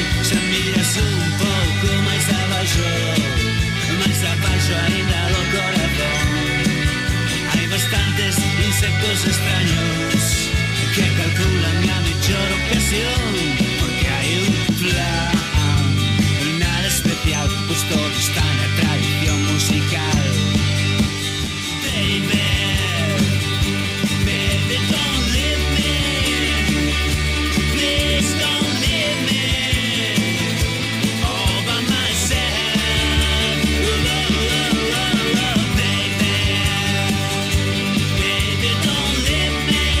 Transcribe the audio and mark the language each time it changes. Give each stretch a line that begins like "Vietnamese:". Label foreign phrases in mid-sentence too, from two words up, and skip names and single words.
Galician: Xa miras un pouco máis abaixo ainda do corazón. Hai bastantes insectos extraños que calculan a mellor ocasión, porque hai un plan, nada especial, pois todo está na tradición musical.
English: Baby, baby, don't leave me. Please don't leave me all by myself. Baby, baby, don't leave me.